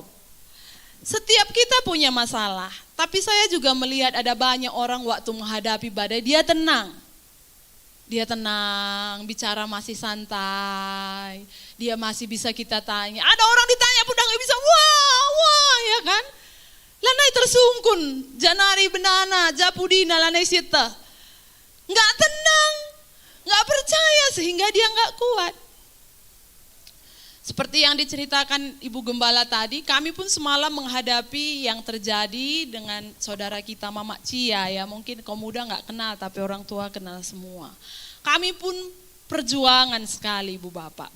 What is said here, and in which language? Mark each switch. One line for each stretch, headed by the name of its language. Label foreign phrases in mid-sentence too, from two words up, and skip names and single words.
Indonesian: Setiap kita punya masalah. Tapi saya juga melihat ada banyak orang waktu menghadapi badai, dia tenang. Dia tenang, bicara masih santai. Dia masih bisa kita tanya. Ada orang ditanya pun udah gak bisa, wah, ya kan? Lanai tersungkun, janari benana, japudina, lanai sita. Gak tenang, gak percaya sehingga dia gak kuat. Seperti yang diceritakan Ibu Gembala tadi, kami pun semalam menghadapi yang terjadi dengan saudara kita Mama Cia ya. Mungkin kaum muda gak kenal tapi orang tua kenal semua. Kami pun perjuangan sekali Ibu Bapak.